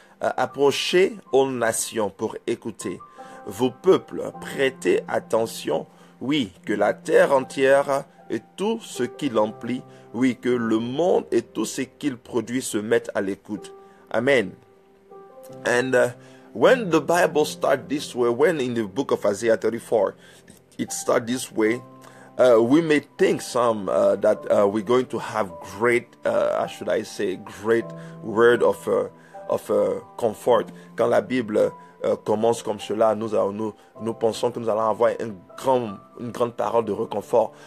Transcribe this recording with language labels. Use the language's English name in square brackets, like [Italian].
[French] Approchez aux nations pour écouter. Vos peuples, prêtez attention. Oui, que la terre entière et tout ce qui l'emplit, oui, que le monde et tout ce qu'il produit se mettent à l'écoute. Amen. [English] And when the Bible starts this way, when in the book of Isaiah 34, it starts this way, we may think that we're going to have great, should I say, great word of comfort. [French] Quand la Bible commence comme cela, nous pensons que nous allons avoir une grande parole de réconfort.